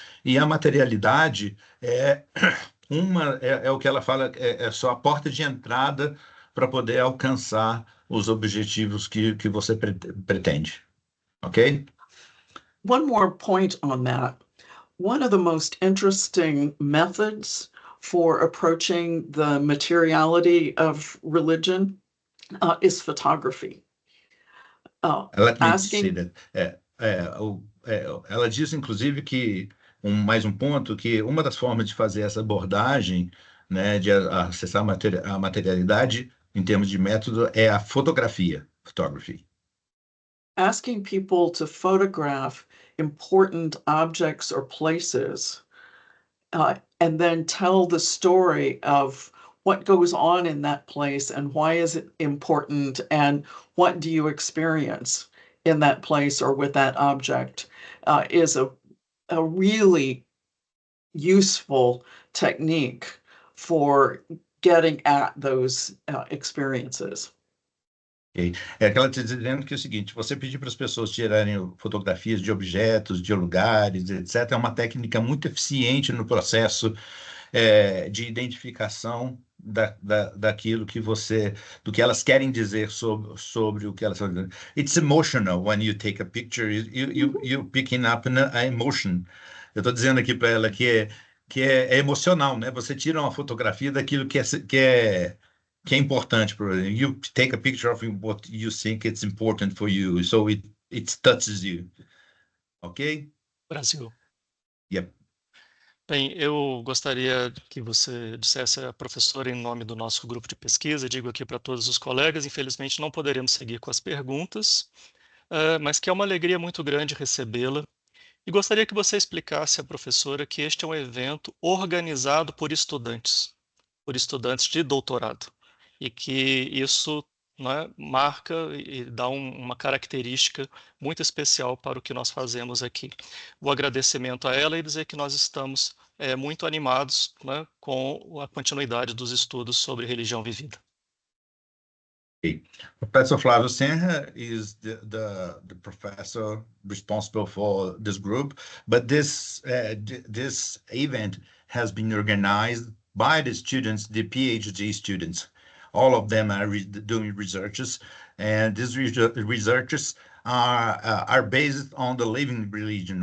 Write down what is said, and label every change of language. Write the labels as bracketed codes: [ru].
[pt] E a materialidade é o que ela fala, é só a porta de entrada para poder alcançar os objetivos que você pretende, ok? [en] One more point on that. One of the most interesting methods for approaching the materiality of religion is photography. Let me say that. [pt] Ela diz, inclusive, que mais um ponto, que uma das formas de fazer essa abordagem, né, de acessar a materialidade em termos de método é a fotografia, photography. [en] Asking people to photograph important objects or places, and then tell the story of what goes on in that place and why is it important and what do you experience in that place or with that object, is a really useful technique for getting at those experiences. Okay. [pt] Que ela está dizendo que é o seguinte, você pedir para as pessoas tirarem fotografias de objetos, de lugares, etc., é uma técnica muito eficiente no processo de identificação daquilo do que elas querem dizer sobre o que elas estão dizendo. [en] It's emotional when you take a picture, you picking up an emotion. [pt] Eu estou dizendo aqui para ela que é emocional, né? Você tira uma fotografia daquilo que é importante para você. [en] You take a picture of what you think it's important for you, so it touches you. Ok? [pt] Brasil. [en] Yep. [pt] Bem, eu gostaria que você dissesse à professora em nome do nosso grupo de pesquisa, digo aqui para todos os colegas, infelizmente não poderemos seguir com as perguntas, mas que é uma alegria muito grande recebê-la. E gostaria que você explicasse à professora que este é um evento organizado por estudantes de doutorado, e que isso, né, marca e dá uma característica muito especial para o que nós fazemos aqui. O agradecimento a ela e dizer que nós estamos muito animados, né, com a continuidade dos estudos sobre religião vivida. [en] Okay. Professor Flávio Senra is the professor responsible for this group, but this event has been organized by the students, the PhD students. All of them are doing researches, and these researches are based on the living religion.